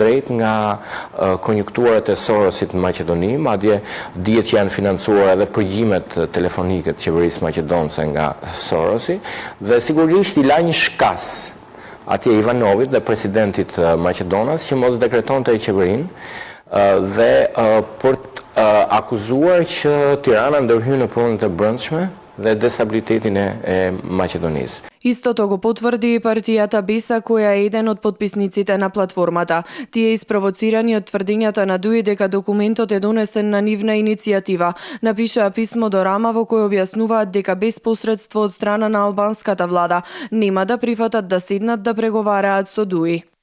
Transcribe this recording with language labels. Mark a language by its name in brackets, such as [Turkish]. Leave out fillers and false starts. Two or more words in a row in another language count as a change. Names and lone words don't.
[Albanian] drejt nga konjunkturat e Sorosit në Maqedoni, madje dihet që janë financuar edhe përgjimet telefonike të qeverisë maqedonse nga Sorosi, dhe sigurisht i la një shkas atje Ivanovit dhe presidentit Maqedonas që mos dekretonte qeverinë dhe për të akuzuar që Tirana ndërhyn në punët e brendshme dhe destabilitetin e Maqedonisë. [Macedonian] Истото го потврди и партијата Беса, која е еден од подписниците на платформата. Тие испровоцирани од тврдењата на ДУИ дека документот е донесен на нивна иницијатива, напишаа писмо до Рама во кој објаснуваат дека без посредство од страна на албанската влада нема да прифатат да седнат да преговараат со ДУИ.